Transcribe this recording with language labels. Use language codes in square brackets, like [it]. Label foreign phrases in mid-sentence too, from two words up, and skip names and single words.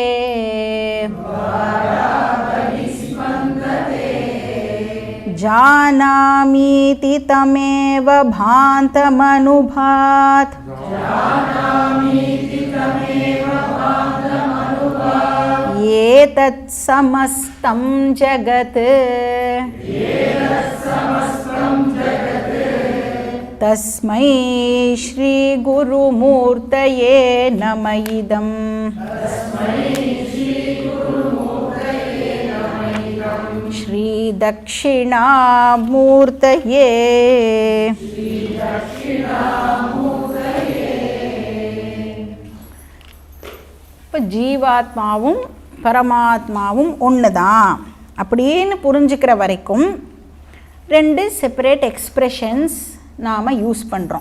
[sa] जानामीति तमेव भान्तमनुभात् एतत् समस्तं जगत् तस्मै श्री गुरुमूर्तये नम इदम्. श्री दक्षिणामूर्तये. [ta] இப்போ ஜீவாத்மாவும் பரமாத்மாவும் ஒன்று தான் அப்படின்னு புரிஞ்சுக்கிற வரைக்கும் 2 [en] separate expressions [ta] நாம் யூஸ் பண்ணுறோம்.